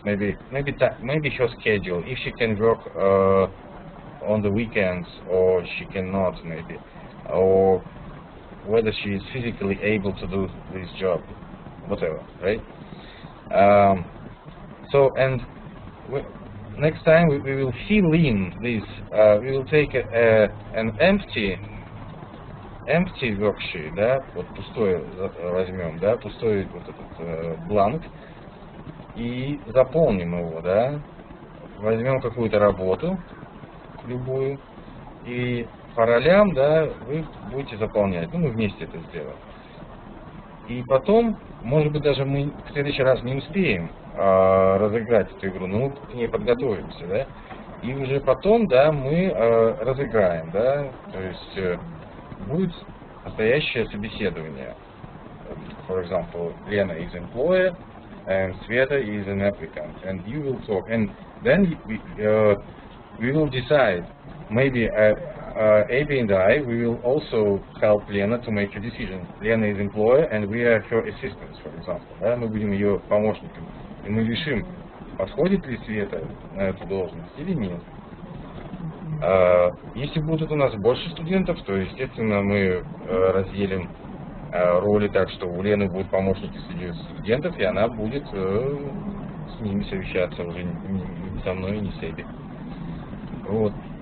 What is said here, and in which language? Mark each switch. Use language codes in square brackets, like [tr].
[en] Maybe her schedule, if she can work on the weekends or she cannot, maybe, or whether she is physically able to do this job, whatever, right? So, and next time we will fill in this. We will take an empty worksheet, [ru] да, вот пустой возьмем, да, пустой вот этот бланк и заполним его, да, возьмем какую-то работу, любую, и по ролям, да, вы будете заполнять, мы вместе это сделаем. И потом, может быть, даже мы в следующий раз не успеем разыграть эту игру, но мы к ней подготовимся, да, и уже потом, да, мы разыграем, да, то есть будет настоящее собеседование. [en] For example, Lena is employer and Sveta is an applicant, and you will talk, and then we will decide. Maybe Abby and I, we will also help Lena to make a decision. Lena is employer, and we are her assistants, for example. [ru] Да? Мы будем ее помощниками, и мы решим, подходит ли Света на эту должность или нет. Если будут у нас больше студентов, то, естественно, мы разделим роли так, что у Лены будут помощники среди студентов, и она будет с ними совещаться уже не со мной, не с Эбби. Вот.